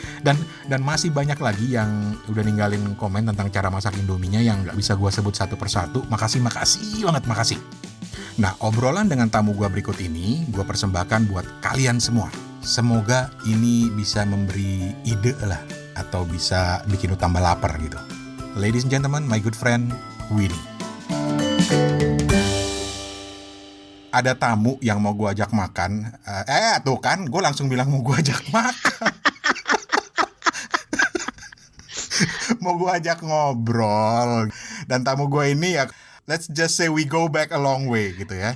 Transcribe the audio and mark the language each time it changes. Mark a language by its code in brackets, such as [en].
[id] Dan masih banyak lagi yang udah ninggalin komen tentang cara masak Indominya yang gak bisa gue sebut satu persatu. Makasih banget, makasih. Nah, obrolan dengan tamu gue berikut ini gue persembahkan buat kalian semua. Semoga ini bisa memberi ide lah, atau bisa bikin lu tambah lapar gitu. [en] Ladies and gentlemen, my good friend Winnie. [id] Ada tamu yang mau gue ajak makan. Tuh kan, gue langsung bilang mau gue ajak makan. Mau gue ajak ngobrol. Dan tamu gue ini ya, [en] let's just say we go back a long way [id] gitu ya.